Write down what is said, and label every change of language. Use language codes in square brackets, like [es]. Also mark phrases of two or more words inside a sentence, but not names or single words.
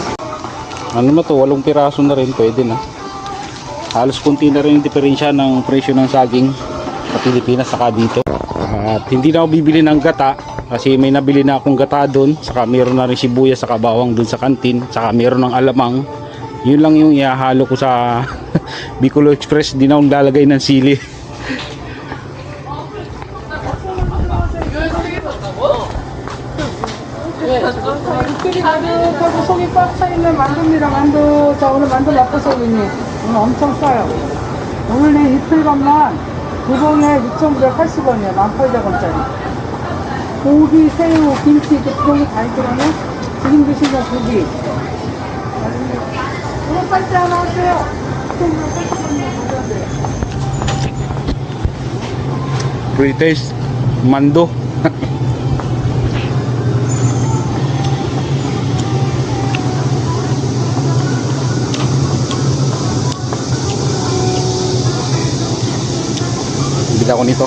[tl] Ano to, 8 piraso na rin, pwede na. Halos konti na rin yung diferensya ng presyo ng saging sa Pilipinas saka dito. At hindi na ako bibili ng gata kasi may nabili na akong gata doon. Saka meron na rin sibuyas saka bawang doon sa kantin. Saka meron ng alamang. Yun lang yung ihahalo ko sa Bicol Express. Di na akong lalagay ng sili. [ko] 속이 꽉 차있는 만두미랑 만두, 자 오늘 만두 맛보소이니 오늘 엄청 싸요. 오늘 이틀간만 두 봉에 6,980원이에요. 18,000원짜리. 고기, 새우, 김치 이렇게 그런 거 다 있더라고요. 지금 드시는 고기. 이거 쌀때 하나 하세요. [en] Free taste. [tl] Mando. Bili ako nito.